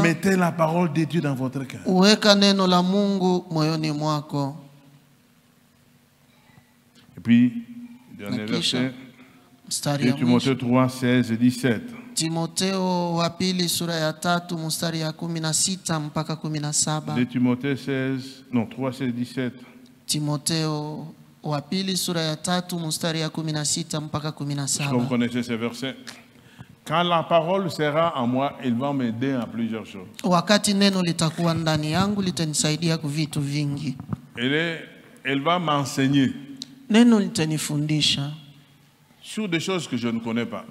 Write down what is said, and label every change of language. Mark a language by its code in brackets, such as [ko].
[fr] Mettez la parole de Dieu dans votre cœur. [sw] Uweka neno la Mungu moyoni mwako. [fr] Et puis dernier verset, Timothée 3, 16 et 17. [sw] Timotheo wa pili sura ya 3 mstari ya 16 mpaka 17. [fr] Timothée 16, non 3, 16, 17. [sw] Timotheo wa pili sura ya 3 mstari ya 16 mpaka 17. [fr] Vous connaissez ces versets? Quand la parole sera en moi, il va m'aider à plusieurs choses. [sw] Wakati neno litakuwa ndani yangu litanisaidia kwa vitu vingi. [fr] Elle va m'enseigner. [sw] Neno litanifundisha [fr] sur des choses que je ne connais pas.